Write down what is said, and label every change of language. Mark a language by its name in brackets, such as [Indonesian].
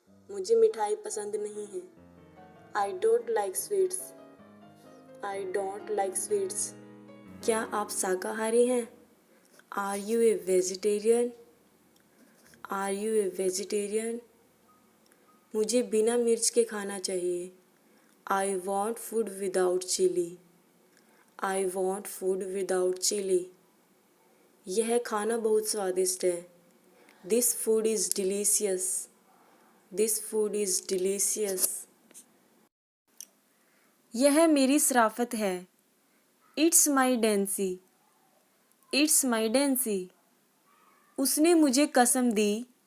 [Hindi] मुझे मिठाई पसंद नहीं है. [English] I don't like sweets. I don't like sweets. [Hindi] क्या आप शाकाहारी हैं? [English] Are you a vegetarian? Are you a vegetarian? [Hindi] मुझे बिना मिर्च के खाना चाहिए. [English] I want food without chili. I want food without chili. [Hindi] यह खाना बहुत स्वादिष्ट है. [English] This food is delicious. This food is delicious. [Hindi] यह मेरी शराफत है. [English] It's my dancy. It's my dancy. [Hindi] उसने मुझे कसम दी.